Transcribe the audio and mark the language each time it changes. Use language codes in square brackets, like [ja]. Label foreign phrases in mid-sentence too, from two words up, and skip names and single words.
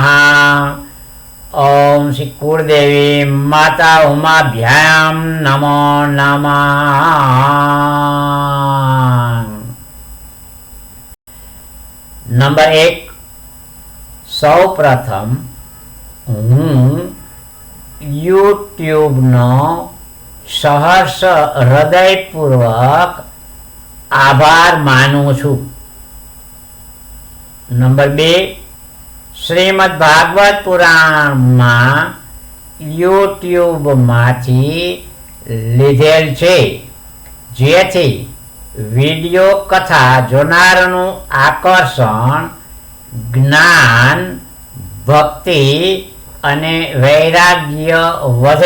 [sa] ओम श्री कुलदेवी माता उमाभ्याम नमो नमः। [gu] નંબર 1, સૌ પ્રથમ હું યુટ્યુબનો સહર્ષ હૃદયપૂર્વક આભાર માનું છું. નંબર 2, શ્રીમદ ભાગવત પુરાણમાં યુટ્યુબમાંથી લીધેલ છે, જેથી વિડીયો કથા જોનારનું આકર્ષણ, જ્ઞાન, ભક્તિ અને વૈરાગ્ય વધે.